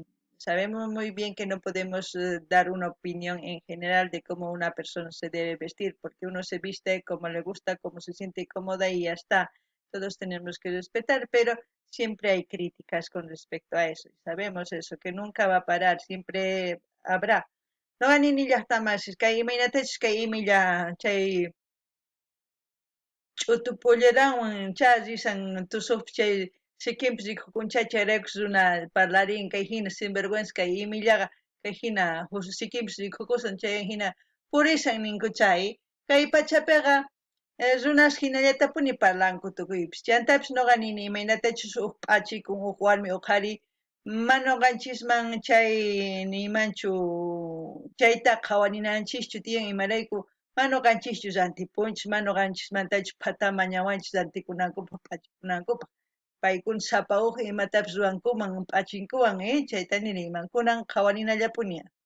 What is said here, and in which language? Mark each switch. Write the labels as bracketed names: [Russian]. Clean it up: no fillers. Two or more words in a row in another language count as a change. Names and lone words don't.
[Spanish] Sabemos muy bien que no podemos dar una opinión en general de cómo una persona se debe vestir, porque uno se viste como le gusta, como se siente cómoda y ya está. Todos tenemos que respetar, pero siempre hay críticas con respecto a eso. Y sabemos eso, que nunca va a parar, siempre habrá. No van ni ya está más, es que ahí imagínate, es que ahí ya [Quechua] chay ch'utupullarawan risan tusuq chay sikinpis rikukunchacharakus runa parlarin kay hina sinvergüenza kay imillaqa kay hina sikinpis rikukusan chay hina purisan ninku chay kay pachapiqa runas hinallatapuni parlanku tukuypis chantapis noqa nini imaynatachus huk p'achikun huk warmi huk qhari mana noqanchisman chay nimanchu chayta qhawarinanchikchu tiyan imarayku mana noqanchischu rantipunchis mana noqanchismantachu patama ñawanchis rantikunankupaq p'achikunankupaq paykuna sapa huk imatapis rurankuman p'achinkuwan chayta niriyman kunan qhawarinallapuni.